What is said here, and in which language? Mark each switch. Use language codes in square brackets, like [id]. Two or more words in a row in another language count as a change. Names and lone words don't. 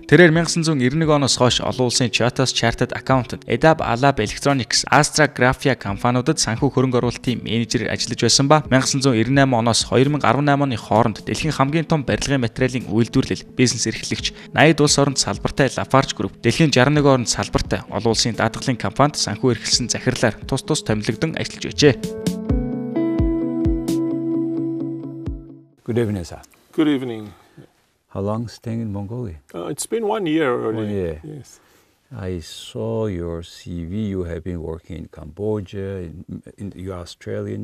[mn] Тэрээр 1991 оноос хойш олон улсын [en] Chartered Accountant, [mn] Эдаб Алаб Electronics, Astra Graphia компаниудад Санхүү хөрөнгө оруулалтын менежерээр ажиллаж байсан ба 1998 оноос 2018 оны хооронд дэлхийн хамгийн том барилгын материалын үйлдвэрлэл, бизнес эрхлэгч, 80 улс оронд салбартай Lafarge Group, дэлхийн 61 оронд салбартай олон улсын даатгалын компанид Санхүү эрхэлсэн захирлаар тус томилогдсон ажиллаж байжээ. [en] Good evening, sir. Good evening. How long staying in Mongolia? It's been 1 year already. 1 year. Yes. I saw your CV. You have been working in Cambodia. You are Australian.